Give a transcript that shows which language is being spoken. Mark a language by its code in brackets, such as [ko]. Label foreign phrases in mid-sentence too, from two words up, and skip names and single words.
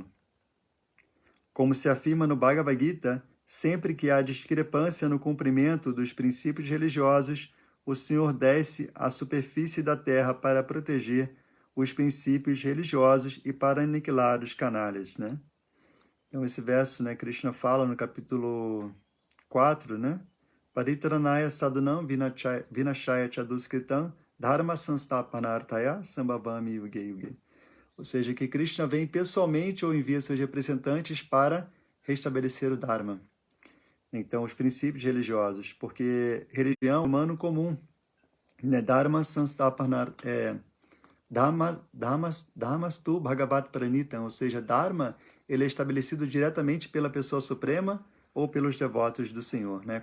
[pt] Como se afirma no Bhagavad Gita, sempre que há discrepância no cumprimento dos princípios religiosos, o Senhor desce à superfície da terra para proteger os princípios religiosos e para aniquilar os canalhas, né? Então, esse verso, né, Krishna fala no capítulo 4, né? [sa] परित्राणाय साधूनां विनाशाय च दुष्कृताम् धर्म संस्थापनार्थाय सम्भवामि युगे युगे. [pt] Ou seja, que Krishna vem pessoalmente ou envia seus representantes para restabelecer o Dharma. Então, os princípios religiosos, porque religião é humano comum, né? [sa] धर्म संस्थापनार्, धर्मस्तु भगवत् प्रणीतम्, [pt] ou seja, Dharma, ele é estabelecido diretamente pela pessoa suprema ou pelos devotos do Senhor, né?